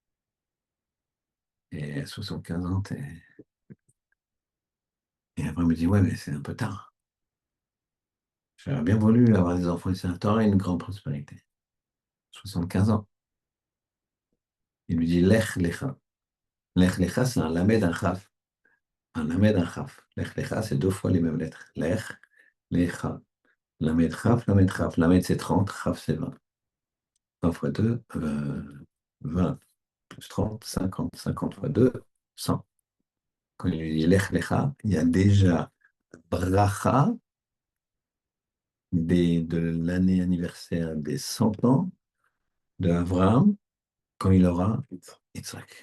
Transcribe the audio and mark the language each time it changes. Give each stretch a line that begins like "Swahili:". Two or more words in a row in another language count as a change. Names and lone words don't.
French: Et à 75 ans, et après, il me dit, ouais, mais c'est un peu tard. J'aurais bien voulu avoir des enfants et ça t'aurais une grande prospérité. 75 ans. Il lui dit,
Hebrew: לך לך. לך לך,
French: c'est un lamed, un chaf. Un lamed, un chaf.
Hebrew: לך לך,
French: c'est deux fois les mêmes lettres.
Hebrew: לך לך. למד כף, למד כף. למד,
French: c'est 30, chaf, c'est 20. 20 fois 2, 20. Plus 30, 50. 50 fois 2, 100. Quand il lui dit
Hebrew: לך לך,
French: il y a déjà bracha de l'année anniversaire des 100 ans de Abraham quand il aura Yitzhak.